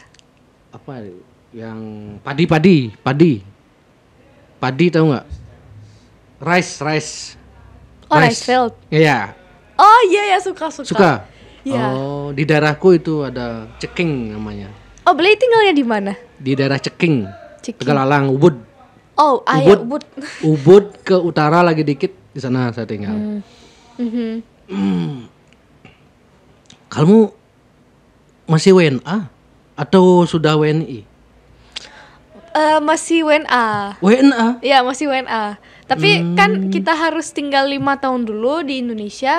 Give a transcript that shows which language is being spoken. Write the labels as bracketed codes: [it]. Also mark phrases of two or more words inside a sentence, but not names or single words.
[id] Apa yang padi tahu nggak? [en] Rice. Oh, rice field. [id] Iya. Oh iya suka. Iya. Oh, di daerahku itu ada Ceking namanya. Oh, Beli tinggalnya di mana? Di daerah Ceking. Ceking. Tegalalang, Ubud. Oh, Ubud. Ubud ke utara lagi dikit, di sana saya tinggal. Kamu masih WNA atau sudah WNI? Masih WNA. WNA? Iya, masih WNA. Tapi kan kita harus tinggal 5 tahun dulu di Indonesia.